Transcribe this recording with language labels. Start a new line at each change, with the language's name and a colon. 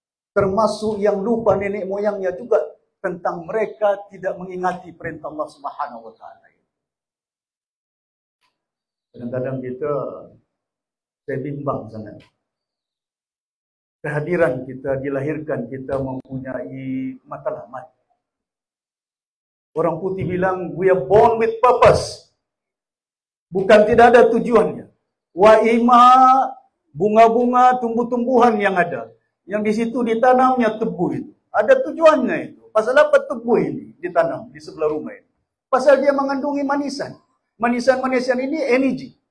Malay: Termasuk yang lupa nenek moyangnya juga tentang mereka tidak mengingati perintah Allah Subhanahu Wa Taala. Kadang-kadang saya bimbang sangat. Kehadiran kita, dilahirkan kita mempunyai matlamat. Orang putih bilang,
English: we are born with purpose.
Malay: Bukan tidak ada tujuannya. Wa ima, bunga-bunga, tumbuh-tumbuhan yang ada. Yang di situ ditanamnya tebu itu. Ada tujuannya itu. Pasal apa tebu ini ditanam di sebelah rumah ini? Pasal dia mengandungi manisan. Manisan-manisan ini energi.